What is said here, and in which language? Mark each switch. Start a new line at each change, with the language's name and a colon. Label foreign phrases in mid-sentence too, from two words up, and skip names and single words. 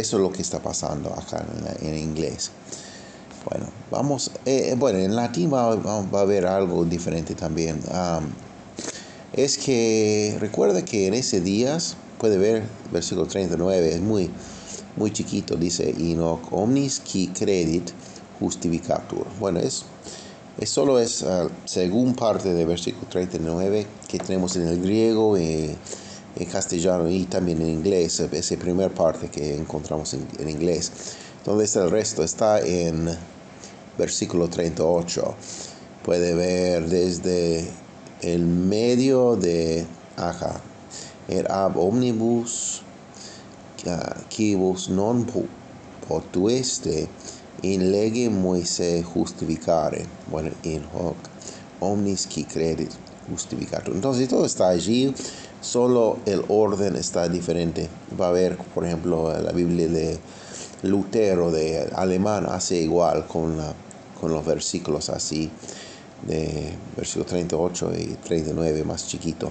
Spanish: Eso es lo que está pasando acá en inglés. Bueno, vamos, en latín va a haber algo diferente también. Es que recuerda que en ese días puede ver, versículo 39, es muy, muy chiquito. Dice,
Latin: Inoc omnis qui credit justificatur.
Spanish: Bueno, solo es según parte del versículo 39 que tenemos en el griego, en castellano y también en inglés. Esa primera parte que encontramos en inglés. Donde está el resto? Está en versículo 38. Puede ver desde el medio de acá.
Latin: Et ab omnibus quibus non potueste in lege Moise justificare. Bueno, in hoc omnis qui credit justificatur.
Spanish: Entonces todo está allí, solo el orden está diferente. Va a haber, por ejemplo, la Biblia de Lutero de alemán hace igual con los versículos así, de versículo 38 y 39 más chiquito.